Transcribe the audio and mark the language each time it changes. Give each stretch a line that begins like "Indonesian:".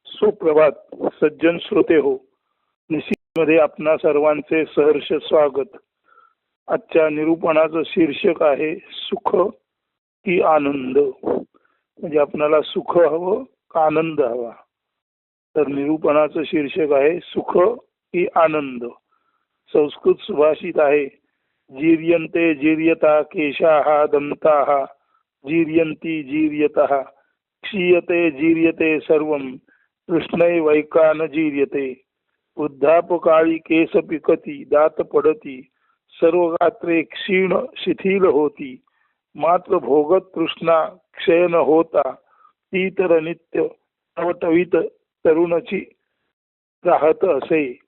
Marathi: सुप्रभात सज्जन श्रोते हो. मध्ये आपणा सर्वांचे सहर्ष स्वागत. आजच्या निरूपणाचं शीर्षक आहे सुख की आनंद. म्हणजे आपणाला सुख हवं का आनंद हवा. तर निरूपणाचं शीर्षक आहे सुख की आनंद.
Sanskrit: संस्कृत सुभाषित आहे, जीर्यन्ते जीर्यता केशाः दंताः जीर्यन्ति जीर्यतः क्षीयते जीर्यते सर्वं कृष्णैवैका न जीर्यते.
Marathi: वृद्धापकाळी केस पिकती दात पडती सर्व गात्रे क्षीण शिथिल होती. मात्र भोगत तृष्णा क्षय न होता ती तर नित्य टवटवीत तरुणाची राहत असे.